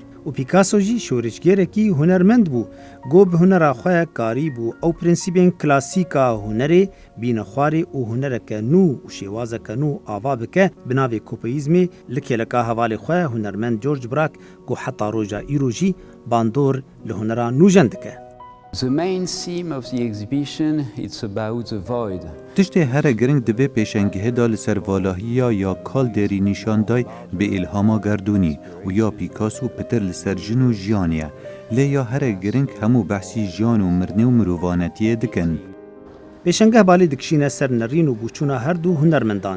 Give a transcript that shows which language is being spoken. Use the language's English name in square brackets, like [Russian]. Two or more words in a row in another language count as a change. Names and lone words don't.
[Kurdish] û Picasso jî şoreçgerekî hunermend bû. Got bi hunera xwe karî bû ew prensîbên klasîka hunerê bîne xwarê û hunereke nû û şêwazeke nû ava bike bi navê kopeyîzmê li kêleka hevalê xwe hunermend George Braque got heta roja îro jî bandor li hunera nûjen dike. [English] The main theme of the exhibition it's about the void. [Kurdish] Tiştê here giring divê pêşengehê da li ser valahiya ya Calderî nîşan day bi îlhama gerdûnî û ya Picasso pitir li ser jin û jiyanê ye. Lê ya here giring hemû behsî jiyan û mirinê û mirovanetiyê dikin. Pêşengeh balê dikişîne ser nerîn û bûçûna her du hunermendan.